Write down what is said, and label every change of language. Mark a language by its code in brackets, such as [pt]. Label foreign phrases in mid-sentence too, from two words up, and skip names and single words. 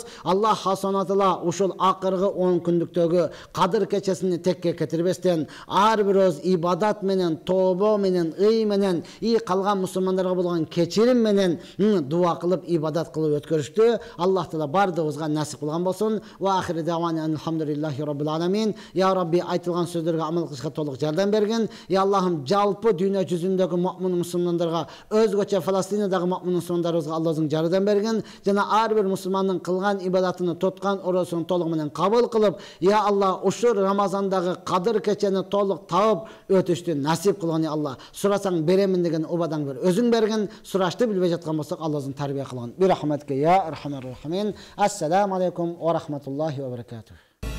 [ky] Аллах хасанатыла ушул акыргы 10 күндүктөгү кадыр кечесини текке кетирбестен, ар бирөөбүз ибадат менен, тобо менен, ый менен, калган мусулмандарга болгон кечирим менен дуа кылып, ибадат кылып өткөрүштү. Аллах таала бардыгыбызга насип кылган болсун. [ar] وآخر دعوانا الحمد لله رب العالمين. يا رب, [ky] айтылган сөздөргө амал кылышка толук жардам бергин. Я Аллахым, жалпы дүйнө жүзүндөгү муъмин мусулмандарга, өзгөчө Фаластиндагы муъмин мусулмандарыбызга Аллахың жардам берген. Жана ар бир мусулмандын кылган ибадатыны, тоткан оросун толук менен кабыл кылып, [ar] يا الله, [ky] ушул Рамазандагы кадыр кечени толук табып өтүштү насип кылган, [ar] يا الله. [ky] Сурасаң беремин деген убадаң бер. Өзүң берген, сурашты билбей жаткан болсок, Аллахың тарбия кылган. [ar] برحمتك يا أرحم الراحمين. السلام عليكم ورحمة الله وبركاته.